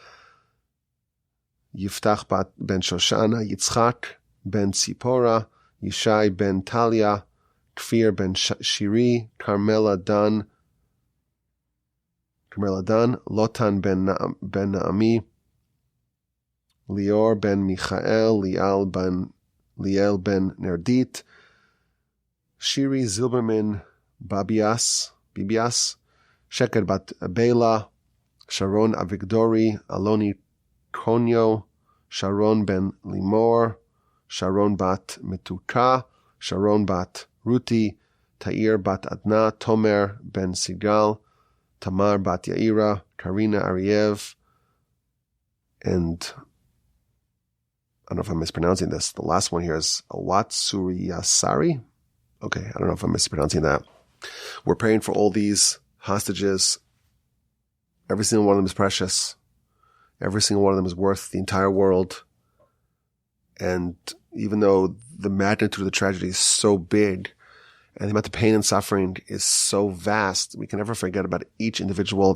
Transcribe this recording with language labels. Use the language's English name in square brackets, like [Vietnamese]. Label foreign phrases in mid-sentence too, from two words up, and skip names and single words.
[English] Yiftach ben Shoshana, Yitzchak ben Tzipora, Yishai ben Talia, Kfir ben Shiri, Carmela Dan, Lotan ben Naami, Lior ben Michael, Liel ben Nerdit, Shiri Zilberman Bibias, Sheker bat Bela, Sharon Avigdori, Aloni Konyo, Sharon ben Limor, Sharon bat Metuka, Sharon bat Ruti, Tair bat Adna, Tomer ben Sigal, Tamar bat Yaira, Karina Ariev, and I don't know if I'm mispronouncing this. The last one here is Awatsuriyasari. Okay, I don't know if I'm mispronouncing that. We're praying for all these hostages. Every single one of them is precious. Every single one of them is worth the entire world. And even though the magnitude of the tragedy is so big and the amount of pain and suffering is so vast, we can never forget about each individual.